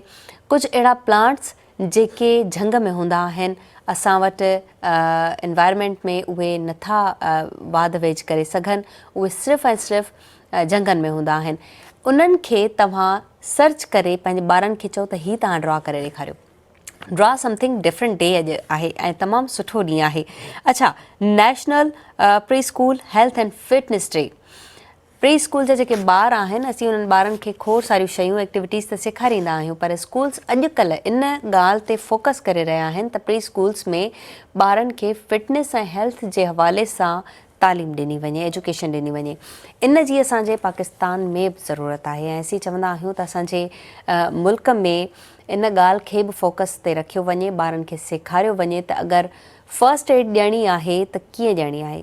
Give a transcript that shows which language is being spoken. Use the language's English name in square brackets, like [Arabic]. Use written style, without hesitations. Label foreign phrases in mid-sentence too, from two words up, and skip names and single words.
[Sindhi] कुझु अहिड़ा प्लांट्स जेके झंग में हूंदा आहिनि, असां वटि एनवायरमेंट में उहे नथा वाध वेझ करे सघनि, उहे सिर्फ़ु ऐं सिर्फ़ु झंगनि में हूंदा आहिनि। उन्हनि खे तव्हां सर्च करे पंहिंजे ॿारनि खे चओ त हीअ तव्हां ड्रॉ करे ॾेखारियो। ड्रॉ समथिंग डिफरेंट डे अॼु आहे ऐं तमामु सुठो ॾींहुं आहे। अच्छा, नेशनल प्री स्कूल हेल्थ एंड फिटनेस डे। [English] pre school [Sindhi] जा जेके ॿार आहिनि, असीं उन्हनि ॿारनि खे खोड़ सारियूं शयूं एक्टिविटीज़ त सेखारींदा आहियूं, पर स्कूल्स अॼुकल्ह इन ॻाल्हि ते फोकस करे रहिया आहिनि त [English] pre schools [Sindhi] में ॿारनि खे फिटनेस ऐं हेल्थ जे हवाले सां तालीम ॾिनी वञे, एजुकेशन ॾिनी वञे। इन जी असांजे पाकिस्तान में बि ज़रूरत आहे ऐं असीं चवंदा आहियूं त असांजे मुल्क में इन ॻाल्हि खे बि फोकस ते रखियो वञे, ॿारनि खे सेखारियो वञे त अगरि [English] first aid [Sindhi] ॾियणी आहे त कीअं ॾियणी आहे।